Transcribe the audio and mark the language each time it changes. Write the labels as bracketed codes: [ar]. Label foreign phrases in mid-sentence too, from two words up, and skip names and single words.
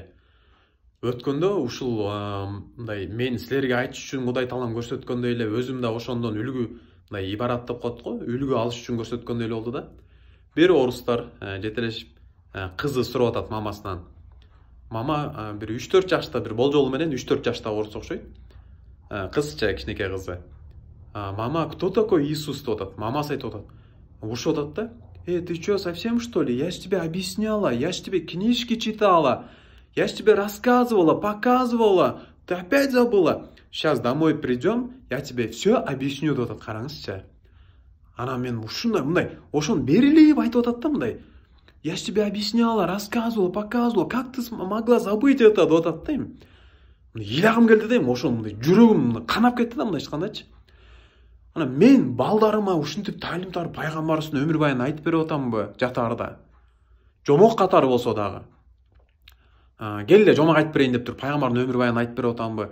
[ky] Өткөндө ушул мындай мен силерге айтыш үчүн Кудай таалам көрсөткөндөй эле өзүм да ошондон үлгү, мындай ибарат деп коет го, үлгү алыш үчүн көрсөткөндөй эле болду да. Бир орустар жетелешип кызы сурап атат мамасынан. Мама бир 3-4 жашта бир болжолу менен 3-4 жаштагы орус окшойт. Кызча, кичинекей кызы. [ru] Мама, кто такой Иисус? [ky] Деп атат. Мамасы айтып атат. Ушут атат да. [ru] Ты что, совсем что ли? Я ж тебе объясняла, я ж тебе книжки читала, я ж тебе рассказывала, показывала. Ты опять забыла? Сейчас домой придем, я тебе все объясню [ky] деп атат, караңызчы. Ана мен ушундай мындай ошону берилип айтып атат да мындай. [ru] Я ж тебе объясняла, рассказывала, показывала, как ты могла забыть это [ky] деп атат да эми. Ыйлагым келди да эми ошону мындай жүрөгүм канап кетти да мындайчы кандайчы. Ана мен балдарыма ушинтип таалим тарып пайгамбарыбыздын өмүр баянын айтып берип атамбы жатаарда. Жомок катары болсо дагы. Кел эле жомок айтып берейин деп туруп пайгамбардын өмүр баянын айтып берип атамбы.